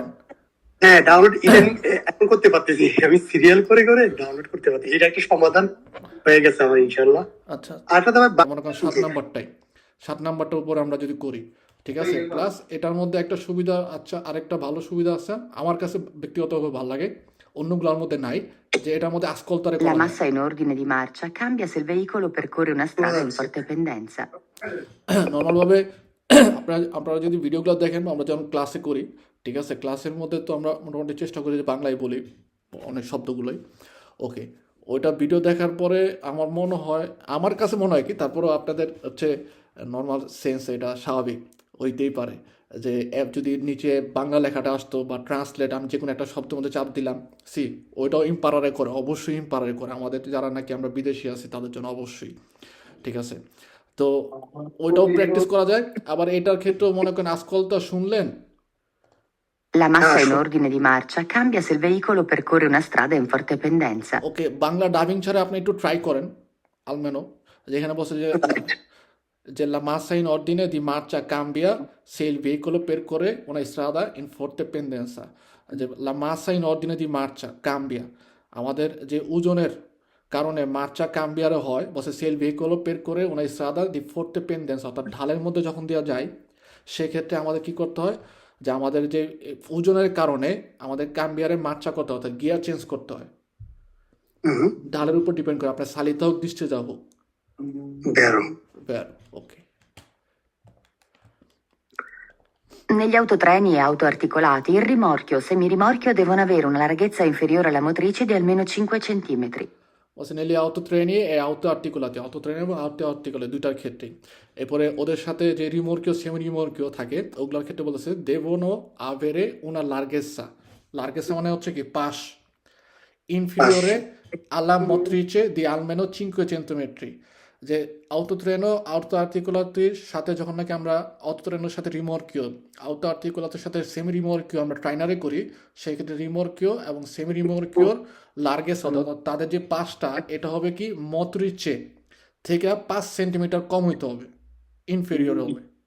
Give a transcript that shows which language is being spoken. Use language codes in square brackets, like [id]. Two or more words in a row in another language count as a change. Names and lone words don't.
[bn] হ্যাঁ, ডাউনলোড ইভেন এখন করতে পারতেছি, আমি সিরিয়াল করে করে ডাউনলোড করতে পারতেছি, এটা একটা সমাধান হয়ে গেছে আমার ইনশাল্লাহ। আচ্ছা আর একটা তবে মনে করেন 7 নাম্বারটাই, 7 নাম্বারটার উপর আমরা যদি করি, ঠিক আছে, প্লাস এটার মধ্যে একটা সুবিধা, আচ্ছা আরেকটা ভালো সুবিধা আছে আমার কাছে ব্যক্তিগতভাবে ভালো লাগে, অন্যগুলোর মধ্যে নাই, যে এটার মধ্যে আসকলতারে [it] La [bn] করা যায়। [it] massa in ordine di marcia cambia se il veicolo percorre una strada in forte pendenza. [bn] নর্মালভাবে আপনারা যদি ভিডিওগুলো দেখেন, আমরা যখন ক্লাসে করি, ঠিক আছে, ক্লাসের মধ্যে তো আমরা মোটামুটি চেষ্টা করি যে বাংলায় বলি অনেক শব্দগুলোই, ওকে। ওইটা ভিডিও দেখার পরে আমার কাছে মনে হয় কি, তারপরেও আপনাদের হচ্ছে [en] normal sense, [bn] এটা স্বাভাবিক হইতেই পারে যে অ্যাপ যদি নিচে বাংলা লেখাটা আসতো বা ট্রান্সলেট, আমি যে কোনো একটা শব্দের মধ্যে চাপ দিলাম, ওইটাও ইম্পারারে করে, অবশ্যই ইম্পারারে করে, আমাদের যারা নাকি আমরা বিদেশি আছি তাদের জন্য অবশ্যই, ঠিক আছে। তো ওইটাও প্র্যাকটিস করা যায়। আবার এটার ক্ষেত্রেও মনে করেন আজকালটা শুনলেন, [it] La massa in ordine di marcia cambia se il veicolo percorre una strada in forte pendenza. [bn] ওকে, বাংলা ডাবিং ছাড়া আপনি একটু ট্রাই করেন আলমেনো, যেখানে বলছে যে [it] la massa in ordine di marcia cambia se il veicolo percorre una strada in forte pendenza, যে la massa in ordine di marcia cambia, [bn] আমাদের যে ওজনের কারণে [it] marcia cambiare [bn] হয়, বলছে সেল ভেহিকলও [it] percorre una strada di forte pendenza, [bn] অর্থাৎ ঢালের মধ্যে যখন দেওয়া যায়, সেক্ষেত্রে আমাদের কি করতে হয়, যে আমাদের যে ওজনের কারণে আমাদের [it] cambiare marcia [bn] করতে হয়, অর্থাৎ [en] gear change [bn] করতে হয়, ঢালের উপর ডিপেন্ড করে, আপনার সালিতা হোক দৃষ্টে যা হোক। বেরো [it] Vero, ok. Negli autotreni e auto articolati il rimorchio o semirimorchio devono avere una larghezza inferiore alla motrice di almeno 5 centimetri. [bn] বলছে [it] negli autotreni e auto articolati, [bn] আউটোট্রেনি এবং [it] auto articolati [bn] দুইটার ক্ষেত্রেই। এরপরে ওদের সাথে যে [it] rimorchio semi rimorchio [bn] থাকে, ওগুলোর ক্ষেত্রে বলেছে [it] devono avere una larghezza, larghezza [bn] মানে হচ্ছে কি পাশ, [it] inferiore alla motrice di almeno 5 centimetri, [bn] যে [it] autotreno auto articolati [bn] সাথে যখন নাকি আমরা আউটোট্রেনোর সাথে রিমোর্কিও, আউটো আর্টিকুলাতের সাথে [it] semi rimorchio [bn] আমরা ট্রাইনারে করি, সেই ক্ষেত্রে রিমোর্কিও এবং [it] semi rimorchio [bn] লার্গেস অর্থাৎ তাদের যে পাশটা, এটা হবে কি মত্রিচে থেকে 5 সেন্টিমিটার কম হইতে হবে, ইনফেরিয়র হবে।